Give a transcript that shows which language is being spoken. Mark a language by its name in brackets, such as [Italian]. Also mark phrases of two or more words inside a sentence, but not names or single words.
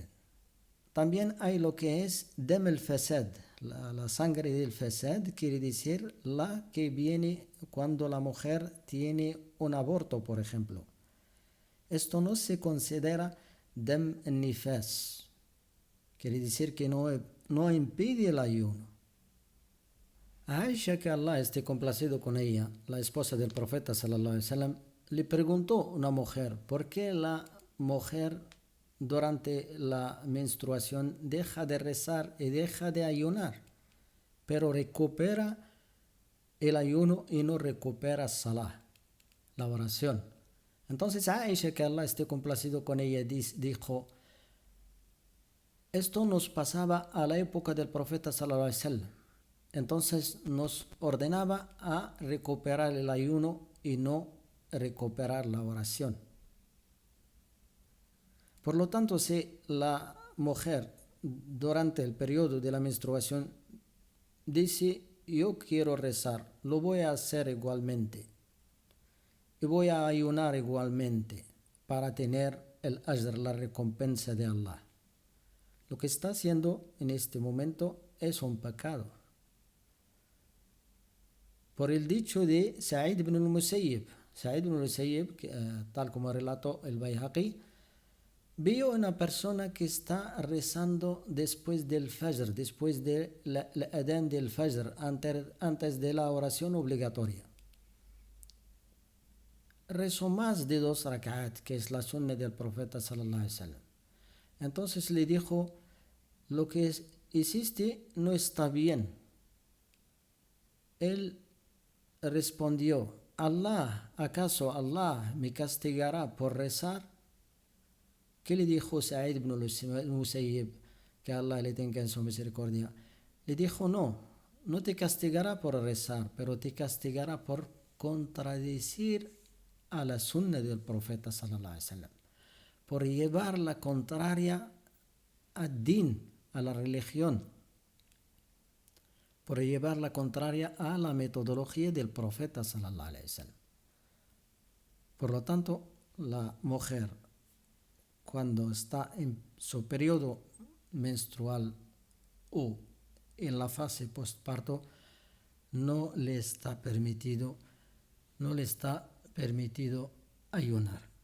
[Spanish] También hay lo que es [Arabic] دم الفساد, [Spanish] la sangre del fasad, quiere decir la que viene cuando la mujer tiene un aborto, por ejemplo. Esto no se considera [Arabic] دم النفاس, [Spanish] quiere decir que no impide el ayuno. Aisha, que Allah esté complacido con ella, la esposa del profeta [Arabic] صلى الله عليه وسلم, [Spanish] le preguntó a una mujer, ¿por qué la mujer durante la menstruación deja de rezar y deja de ayunar, pero recupera el ayuno y no recupera salah, la oración? Entonces Aisha, que Allah esté complacido con ella, dijo, esto nos pasaba a la época del profeta [Arabic] صلى الله عليه وسلم. [Spanish] Entonces nos ordenaba a recuperar el ayuno y no recuperar la oración. Por lo tanto, si la mujer durante el periodo de la menstruación dice, yo quiero rezar, lo voy a hacer igualmente y voy a ayunar igualmente para tener el ajr, la recompensa de Allah, lo que está haciendo en este momento es un pecado. Por el dicho de Sa'id ibn al-Musayyib. Sa'id ibn al-Musayyib, tal como relató el Bayhaqi, vio una persona que está rezando después del Fajr, después del adán del Fajr, antes de la oración obligatoria. Rezó más de 2 rak'at, que es la sunna del profeta [Arabic] صلى الله عليه وسلم. [Spanish] Entonces le dijo, lo que hiciste no está bien. Él respondió, ¿acaso Allah me castigará por rezar? ¿Qué le dijo Sa'id ibn al-Musayyib? Que Allah le tenga en su misericordia. Le dijo, no te castigará por rezar, pero te castigará por contradecir a la sunna del profeta [Arabic] صلى الله عليه وسلم, [Spanish] por llevar la contraria al din, a la religión, por llevar la contraria a la metodología del profeta [Arabic] صلى الله عليه وسلم. [Spanish] Por lo tanto, la mujer, cuando está en su periodo menstrual o en la fase postparto, no le está permitido ayunar.